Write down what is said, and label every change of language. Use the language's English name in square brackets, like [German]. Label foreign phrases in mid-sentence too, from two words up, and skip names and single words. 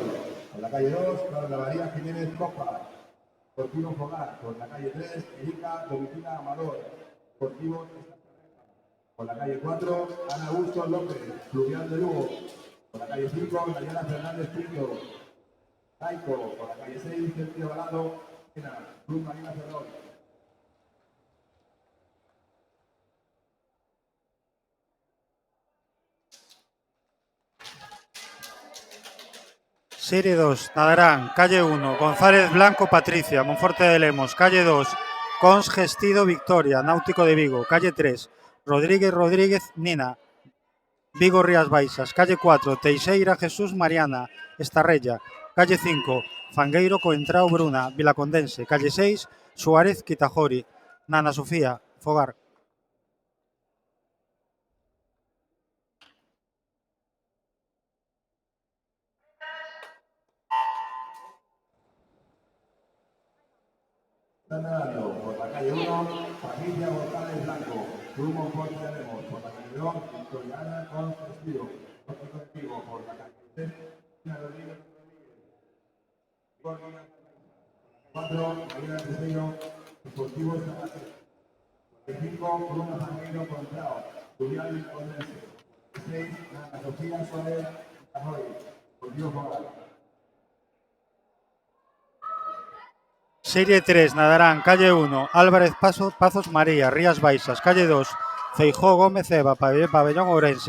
[Spanish] Por la calle 2, Carla María Jiménez Copa, Deportivo Fogar. Por la calle 3, Erika Domitila Amador, Deportivo Estarrega. Por la calle 4, Ana Augusto López, Fluvial de Lugo. Por la calle 5, Daniela Fernández Prieto, Taico. Por la calle 6, Sergio Balado, Club Marina Ferrol. Serie 2. Nadarán. Calle 1. González Blanco Patricia, Monforte de Lemos. Calle 2. Cons Gestido Victoria, Náutico de Vigo. Calle 3. Rodríguez Nina, Vigo Rías Baixas. Calle 4. Teixeira Jesús Mariana, Estarrella. Calle 5. Fangueiro Coentrao Bruna, Vilacondense. Calle 6. Suárez Quitajori, Nana Sofía, Fogar. Están nadando por la calle 1, Patricia González Blanco, Club Monforte de Lemos. Por la calle 2, Victoriana con Vestido, Náutico de Vigo. Por la calle 3, Rodríguez. Por la calle 4, María Tercero, Deportivo Estabate. Por la calle 5, Bruno Fangueiro Contrao, Julián Vilacondense. Por la calle 6, Ana Sofía Suárez Tajoy, Deportivo Fogar. Serie 3. Nadarán. Calle 1. Álvarez Pazos María, Rías Baixas. Calle 2. Feijó Gómez Eva, Pabellón Ourense.